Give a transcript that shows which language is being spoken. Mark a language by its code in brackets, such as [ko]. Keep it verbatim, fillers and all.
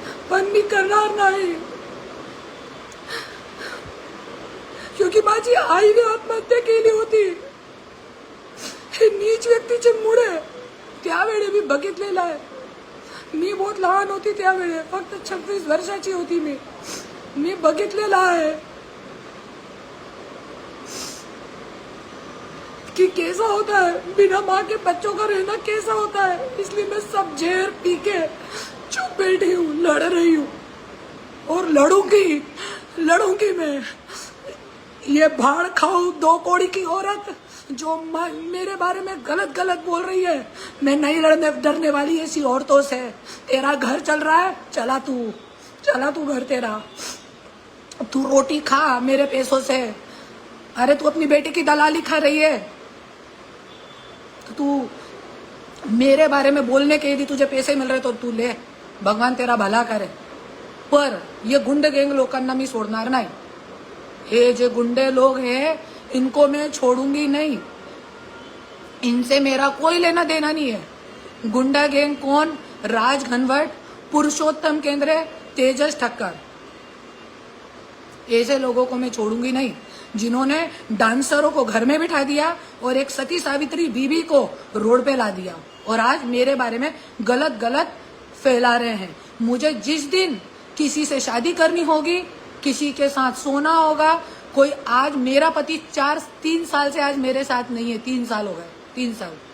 [mr] पण मी करणार नाही, क्योंकि माझी आईने आत्महत्या केली होती. हे नीच व्यक्तीचे मुळे त्यावेळी मी बघितलेलं आहे. मी बहुत लहान होती त्यावेळी, फक्त छव्वीस वर्षाची होती मी. मी बघितलेलं आहे कि [hi] कैसा होता है बिना माँ के बच्चों का रहना, कैसा होता है. इसलिए मैं सब जहर पी के चुप बैठी हूँ, लड़ रही हूँ और लड़ूंगी, लड़ूंगी मैं. ये भाड़ खाऊ दो कौड़ी की औरत जो म- मेरे बारे में गलत गलत बोल रही है, मैं नहीं लड़ने डरने वाली ऐसी औरतों से. तेरा घर चल रहा है, चला तू, चला तू घर तेरा, तू रोटी खा मेरे पैसों से। अरे तू अपनी बेटी की दलाली खा रही है, तो तू मेरे बारे में बोलने के यदि तुझे पैसे मिल रहे तो तू ले, भगवान तेरा भला करे. [mr] पर ये गुंड गँग लोकांना मी सोडणार नाही. [hi] हे जे गुंडे लोग हैं इनको मैं छोड़ूंगी नहीं, इनसे मेरा कोई लेना देना नहीं है. गुंडा गैंग कौन? राज घनवट, पुरुषोत्तम केंद्रे, तेजस ठक्कर. ऐसे लोगों को मैं छोड़ूंगी नहीं, जिन्होंने डांसरों को घर में बिठा दिया और एक सती सावित्री बीबी को रोड पे ला दिया और आज मेरे बारे में गलत गलत फैला रहे हैं. मुझे जिस दिन किसी से शादी करनी होगी, किसी के साथ सोना होगा, कोई आज मेरा पति चार तीन साल से आज मेरे साथ नहीं है, तीन साल हो गए, तीन साल.